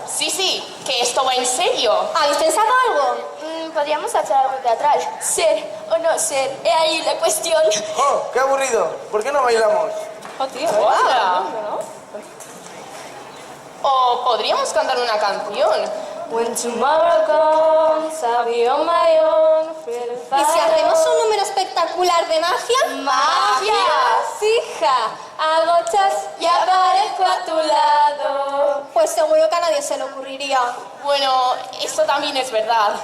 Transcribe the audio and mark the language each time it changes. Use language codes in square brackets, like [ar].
[es] Sí, que esto va en serio. ¿Habéis pensado algo? Podríamos hacer algo teatral. Ser o no ser, he ahí la cuestión. ¡Oh, qué aburrido! ¿Por qué no bailamos? Hola. O podríamos cantar una canción. [en] When tomorrow comes, I'll be on my own. [es] ¿Y si hacemos un número espectacular de magia? ¡Magia! ¡Hija! Hago chas y aparezco a tu lado. Pues seguro que a nadie se le ocurriría. Bueno, eso también es verdad.